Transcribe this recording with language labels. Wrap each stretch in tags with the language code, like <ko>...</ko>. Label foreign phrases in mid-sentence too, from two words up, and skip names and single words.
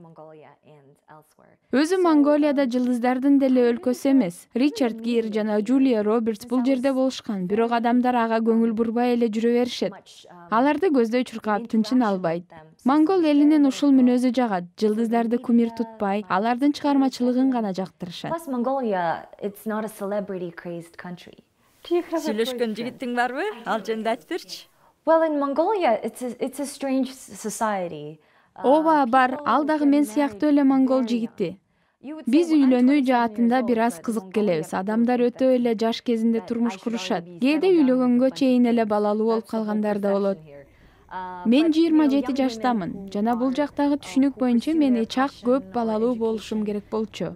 <ky>Өзү Монголияда жылдыздардын деле өлкөсү эмес. Ричард Гир жана Джулия Робертс бул жерде болушкан, бирок адамдар ага көңүл бурбай эле жүрө беришет. Аларды көздөй чуркап тынчын албайт. Монгол элинин ушул мүнөзү жагат. Жылдыздарды кумир тутпай, алардын чыгармачылыгын гана жактырышат.</ky> <en>Plus, Mongolia, it's not a celebrity-crazed country.</en> <ky>Сүйлөшкөн жигитиң барбы? Ал жөнүндө айтып берчи.</ky> <en>Well, in Mongolia, it's a strange society.</en> <ky>Ооба, бар, ал дагы мен сыяктуу эле монгол жигити. Биз үйлөнүү жаатында бир аз кызык келебиз. Адамдар өтө эле жаш кезинде турмуш курушат. Кээде үйлөнгөнгө чейин эле балалуу болуп калгандар да болот. Мен 27 жаштамын жана бул жактагы түшүнүк боюнча мен чак көп балалуу болушум керек болчу.</ky>